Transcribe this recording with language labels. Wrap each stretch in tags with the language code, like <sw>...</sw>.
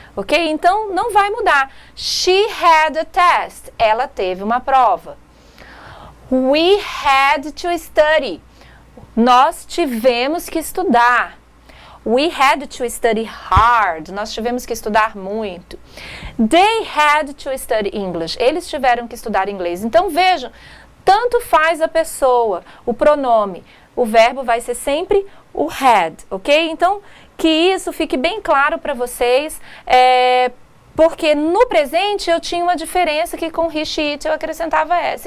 <pt>Ok? Então, não vai mudar.</pt> <en>She had a test.</en> <pt>Ela teve uma prova.</pt> <en>We had to study.</en> <pt>Nós tivemos que estudar.</pt> <en>We had to study hard.</en> <pt>Nós tivemos que estudar muito.</pt> <en>They had to study English.</en> <pt>Eles tiveram que estudar inglês. Então, vejam, tanto faz a pessoa, o pronome. O verbo vai ser sempre o had, ok? Então, que isso fique bem claro para vocês, porque no presente eu tinha uma diferença que com he, she, it eu acrescentava essa.</pt>